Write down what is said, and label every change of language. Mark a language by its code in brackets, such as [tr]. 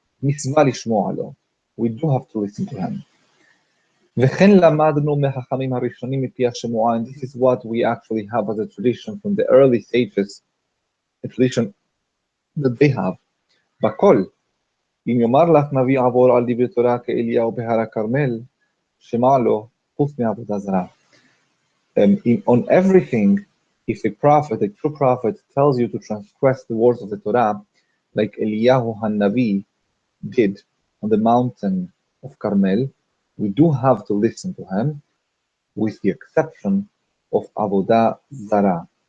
[he] מצווה לשמוע לו. [en] We do have to listen to him. [he] וכן למדנו מהחכמים הראשונים מפי השמועה, [en] and this is what we actually have as a tradition from the early sages, a tradition that they have. [he] בכל, אם יאמר לך נביא עבור על דברי תורה כאליהו בהר הכרמל, שמע לו חוץ מעבודה זרה. [en] On everything, if a prophet, a true prophet, tells you to transgress the words of the Torah, like Eliyahu HaNavi did on the mountain of Carmel, we do have to listen to him, with the exception of Avodah Zarah.